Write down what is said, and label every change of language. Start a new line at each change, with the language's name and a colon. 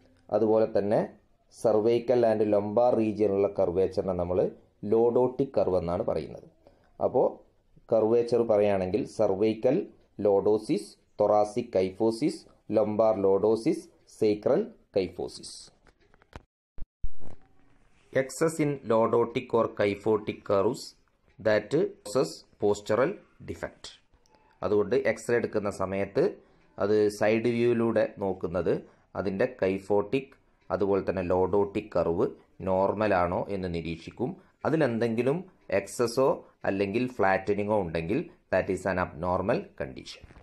Malayalam: അതുപോലെ തന്നെ cervical and ലൊംബാർ റീജിയനിലുള്ള കർവേച്ചറിനെ നമ്മൾ ലോഡോട്ടിക് കർവ് എന്നാണ് പറയുന്നത്. അപ്പോൾ കർവേച്ചർ പറയുകയാണെങ്കിൽ cervical lordosis, thoracic kyphosis, ലൊംബാർ lordosis, സൈക്രൽ kyphosis.
English: Excess in lordotic or kyphotic curves that causes postural defect.
Malayalam: അതുകൊണ്ട് എക്സ്റേ എടുക്കുന്ന സമയത്ത് അത് സൈഡ് വ്യൂയിലൂടെ നോക്കുന്നത് അതിൻ്റെ കൈഫോട്ടിക് അതുപോലെ തന്നെ ലോഡോട്ടിക് കർവ് നോർമലാണോ എന്ന് നിരീക്ഷിക്കും. അതിലെന്തെങ്കിലും എക്സസോ അല്ലെങ്കിൽ ഫ്ലാറ്റനിങ്ങോ ഉണ്ടെങ്കിൽ
English: That is an abnormal condition.